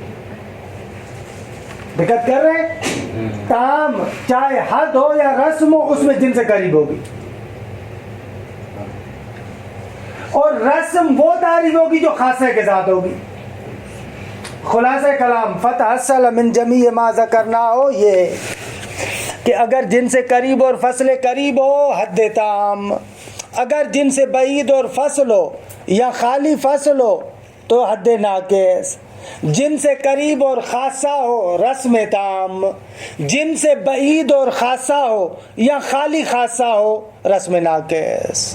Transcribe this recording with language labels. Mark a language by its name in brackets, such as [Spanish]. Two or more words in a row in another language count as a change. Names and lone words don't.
[Urdu] دقت کر رہے ہیں؟ تام چاہے حد ہو یا رسم ہو اس میں جن سے قریب ہوگی، اور رسم وہ تعریف ہوگی جو خاصے کے ساتھ ہوگی۔ خلاصہ کلام [Arabic] فتحصل من جمیع ما ذکرنا [Urdu] ہو یہ کہ اگر جن سے قریب اور فصل قریب ہو حد تام، اگر جن سے بعید اور فصل ہو یا خالی فصل ہو تو حد ناقص، جن سے قریب اور خاصہ ہو رسم تام، جن سے بعید اور خاصہ ہو یا خالی خاصہ ہو رسم ناقص۔